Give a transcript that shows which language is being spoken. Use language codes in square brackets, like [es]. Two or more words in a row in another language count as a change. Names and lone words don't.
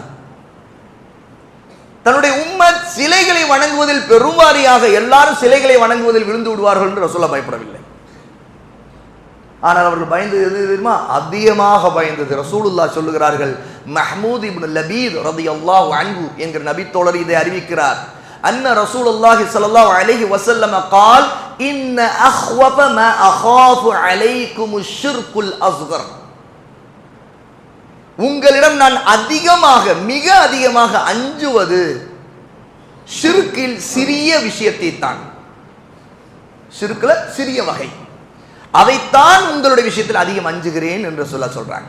[ta] தன்னுடைய உம்மத் சிலைகளை வணங்குவதில் பெருவாரியாக எல்லாரும் சிலைகளை வணங்குவதில் விழுந்து விடுவார்கள் என்று ரசூலுல்லாஹ் பயப்படவில்லை. ஆனால் அவர்கள் பயந்தது எது தெரியுமா? அதிகமாக பயந்தது. ரசூலுல்லாஹ் சொல்லுகிறார்கள், மஹ்மூத் இப்னு லபீத் [ar] رضي الله عنه [ta] என்கிற நபி தோழர் இதை அறிவிக்கிறார். [ar] أن رسول الله صلى الله عليه وسلم قال ان اخوف ما اخاف عليكم الشرك الاصغر. [ta] உங்களிடம் நான் அதிகமாக மிக அதிகமாக அஞ்சுவது ஷிர்கில் சிறிய விஷயத்தை தான். ஷிர்க்ல சிறிய வகை, அதைத்தான் உங்களுடைய விஷயத்தில் அதிகம் அஞ்சுகிறேன் என்று சொல்றாங்க.